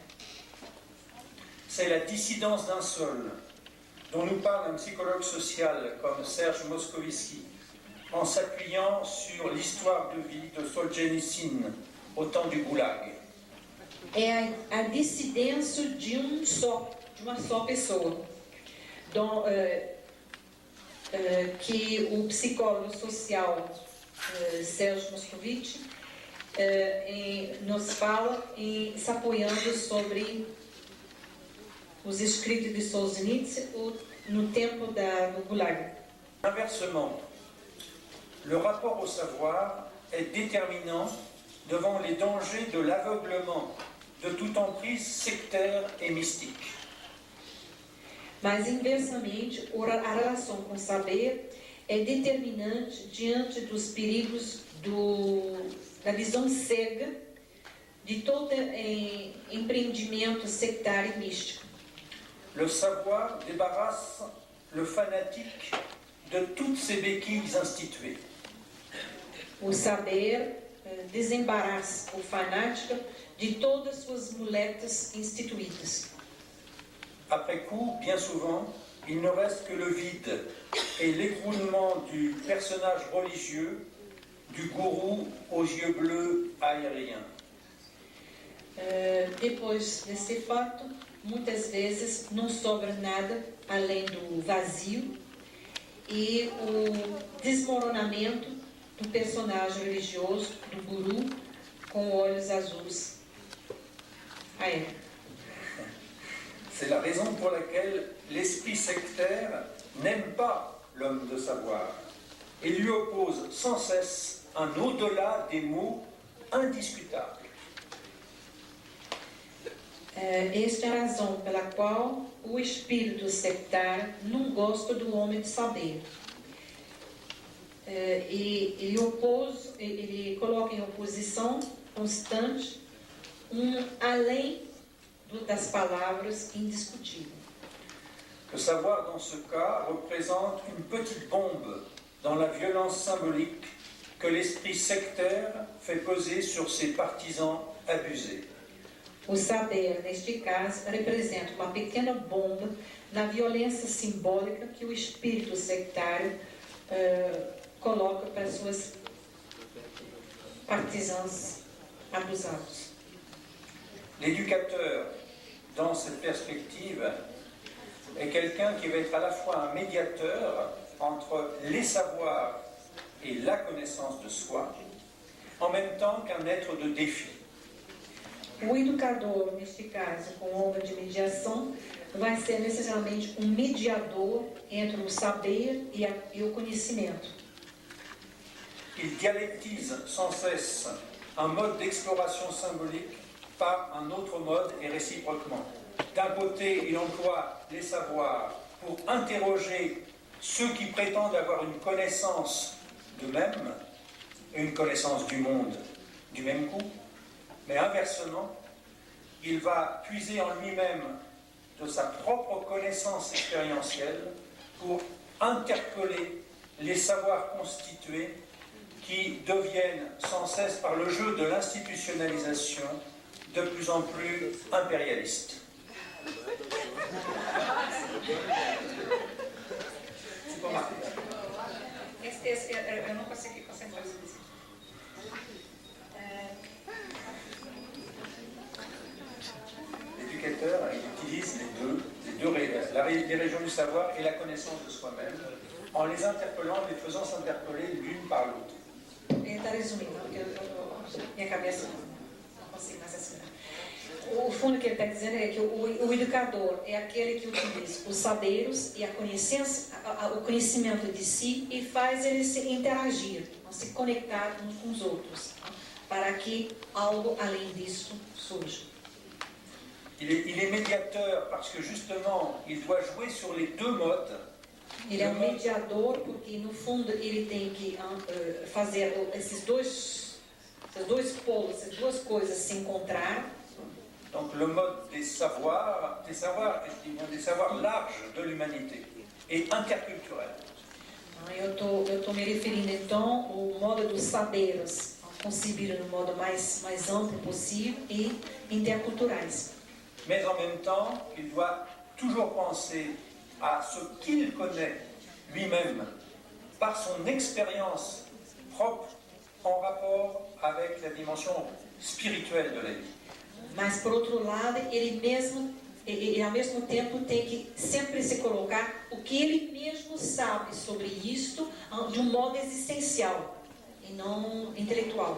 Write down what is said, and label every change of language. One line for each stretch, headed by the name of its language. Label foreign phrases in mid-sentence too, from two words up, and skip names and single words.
French: C'est la dissidence d'un seul, dont nous parle un psychologue social comme Serge Moscovici, en s'appuyant sur l'histoire de vie de Solzhenitsyn au temps du Goulag.
Portuguese: É a dissidência de uma só pessoa, que o psicólogo social Serge Moscovici nos fala se apoiando sobre os escritos de Solzhenitsyn no tempo do Gulag.
French: Inversement, le rapport au savoir est déterminant devant les dangers de l'aveuglement de toute emprise sectaire et mystique.
Portuguese: Mas, inversamente, a relação com o saber é determinante diante dos perigos da visão cega de todo empreendimento sectário e místico.
French: Le savoir débarrasse le fanatique de toutes ses béquilles instituées.
Portuguese: O saber desembaraça o fanático de todas suas muletas instituídas.
French: Après coup, bien souvent, il ne reste que le vide et l'écroulement du personnage religieux, du gourou aux yeux bleus aériens.
Portuguese: Depois desse fato, muitas vezes não sobra nada além do vazio e o desmoronamento do personagem religioso, do guru, com olhos azuis aéreos.
French: C'est la raison pour laquelle l'esprit sectaire n'aime pas l'homme de savoir et lui oppose sans cesse un au-delà des mots indiscutable.
Portuguese: Esta é a razão pela qual o espírito sectário não gosta do homem de saber. Ele coloca em oposição constante além das palavras indiscutíveis.
French: Le savoir, dans ce cas, représente une petite bombe dans la violence symbolique que l'esprit sectaire fait peser sur ses partisans abusés.
Portuguese: O saber, neste caso, representa uma pequena bomba na violência simbólica que o espírito sectário coloca para suas partisans abusados.
French: L'éducateur, dans cette perspective, est quelqu'un qui va être à la fois un médiateur entre les savoirs et la connaissance de soi, en même temps qu'un être de défi.
Portuguese: O educador, neste caso, com obra de mediação, vai ser necessariamente um mediador entre o saber e o conhecimento.
French: Il dialectise sans cesse un mode d'exploration symbolique par un autre mode et réciproquement. D'un côté, il emploie les savoirs pour interroger ceux qui prétendent avoir une connaissance d'eux-mêmes et une connaissance du monde du même coup. Mais inversement, il va puiser en lui-même de sa propre connaissance expérientielle pour interpeller les savoirs constitués qui deviennent sans cesse, par le jeu de l'institutionnalisation, de plus en plus impérialistes.
Portuguese: Eu não consegui concentrar isso.
French: L'éducateur, il utilise les régions du savoir et la connaissance de soi-même, en les interpellant, les faisant s'interpeller l'une par l'autre.
Portuguese: Ele está resumindo, porque minha cabeça não consigo mais assimilar. O fundo que ele está dizendo é que o educador é aquele que utiliza os saberes e o conhecimento de si e faz ele se interagir, se conectar uns com os outros, para que algo além disso surja.
French: Il est médiateur parce que justement, il doit jouer sur les deux modes.
Portuguese: Ele é um mediador porque, no fundo, ele tem que fazer esses dois polos, essas duas coisas se encontrar.
French: Donc le mode des savoirs larges de l'humanité et interculturels.
Portuguese: Eu estou me referindo então ao modo dos saberes, concebido no modo mais amplo possível e interculturais.
French: Mais en même temps, il doit toujours penser à ce qu'il connaît lui-même par son expérience propre en rapport avec la dimension spirituelle de la vie.
Portuguese: Mas, por outro lado, ele mesmo, e ao mesmo tempo, tem que sempre se colocar o que ele mesmo sabe sobre isto de um modo existencial e não intelectual.